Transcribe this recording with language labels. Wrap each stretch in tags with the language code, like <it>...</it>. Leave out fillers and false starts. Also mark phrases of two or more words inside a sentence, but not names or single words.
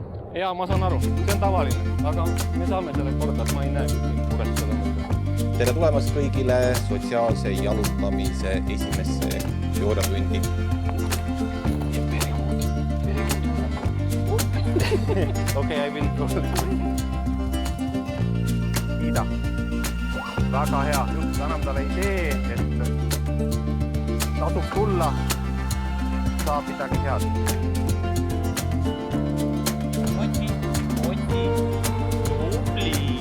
<et>Jaa, ma saan aru. See on tavaline, aga me saame selle korda, et ma ei näe muret selle mõtte. Tere tulemast kõigile sotsiaalse jalutamise esimesse teooriatundi. Okei,</et> <en>I will go.</en> <et>Ida. Väga hea. Just annab talle idee, et tasub tulla, saab midagi head. Oti. Tubli.</et>